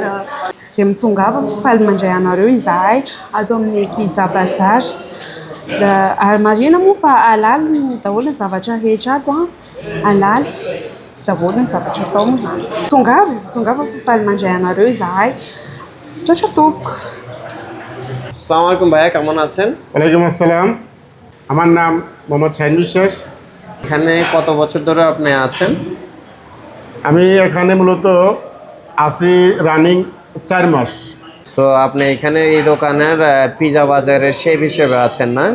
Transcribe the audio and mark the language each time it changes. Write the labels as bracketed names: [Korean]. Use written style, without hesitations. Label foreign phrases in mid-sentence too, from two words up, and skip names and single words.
[Malagasy] Dia mitongava faly mandray anareo izahay atao amin'ny pizza Bazara. Ary marina moa fa halali daholo ny zavatra rehetra ato halali daholo ny zavatra atao moa zany. Tongava fa faly mandray anareo izahay. Sotra tompoko. [Arabic] السلام عليكم [Bangla] ভাইয়া, কেমন আছেন? [Arabic] وعليكم السلام. [Bangla] আমার নাম মোহাম্মদ শাহিন বিশ্বাস। এখানে কত বছর ধরে আপনি আছেন? আমি এখানে মূলত আছি রানিং 4 মাস। তো আপনি এখানে এই দোকানের পিজা বাজারের শেফ হিসেবে আছেন না?